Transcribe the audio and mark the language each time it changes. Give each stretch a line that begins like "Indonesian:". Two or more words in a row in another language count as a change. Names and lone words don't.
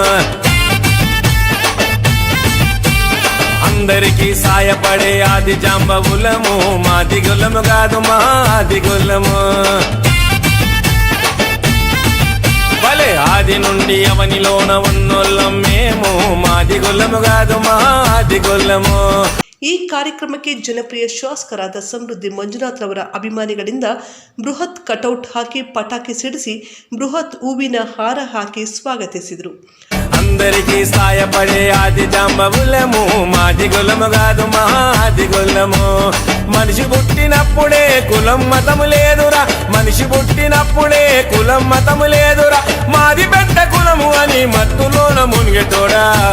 Telugu: అందరికీ సాయపడే ఆది జాంబవులము, మాదిగొల్లము కాదు మాదిగొల్లము. భలే ఆది నుండి అవనిలోన ఉన్నోళ్ళం మేము, మాదిగొల్లము కాదు మాదిగొల్లము.
Kannada: ಈ ಕಾರ್ಯಕ್ರಮಕ್ಕೆ ಜನಪ್ರಿಯ ಶಾಸಕರಾದ ಸಮೃದ್ಧಿ ಮಂಜುನಾಥರವರ ಅಭಿಮಾನಿಗಳಿಂದ ಬೃಹತ್ ಕಟೌಟ್ ಹಾಕಿ ಪಟಾಕಿ ಸಿಡಿಸಿ ಬೃಹತ್ ಹೂವಿನ ಹಾರ ಹಾಕಿ ಸ್ವಾಗತಿಸಿದರು.
Telugu: అందరికీ సాయపడే ఆది జాంబవులము, మాదిగొల్లము కాదు మాదిగొల్లము. మనిషి పుట్టినప్పుడే కులం మతము లేదురా, మనిషి పుట్టినప్పుడే కులం మతము లేదురా. మాది పెద్ద కులము అని మత్తులోన మునిగెటోడా.